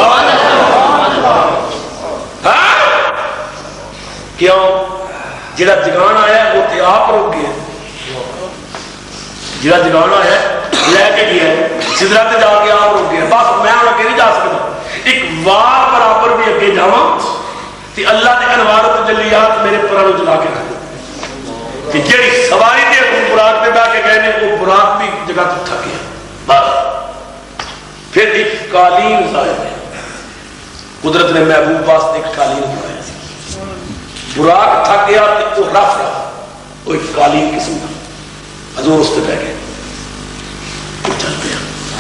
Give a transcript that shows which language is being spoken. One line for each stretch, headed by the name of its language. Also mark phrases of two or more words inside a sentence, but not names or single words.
Punjabi: ہاں کیوں؟ جڑا جگان آیا ہے وہ تے آپ روک گیا، جڑا جگان آیا ہے لے کے گیا ہے سدرا تے جا کے آپ روک گیا، بس میں ہوں اگے نہیں جا سکتا، ایک وار برابر بھی اگے جاواں تے اللہ دے انوار و تجلیات میرے پراں نوں جلا کے رکھ دے، کہ جڑی سواری تے براق تے بیٹھ کے گئے نے وہ براق بھی جگہ تو تھک گیا۔ بس پھر ایک قالین ظاہر ہے، قدرت نے محبوب واسطے ایک قالین بنایا، براق تھک گیا تو وہ رف رہا، وہ ایک قالین قسم کا، حضور اس پہ بیٹھ گئے، وہ چل پیا۔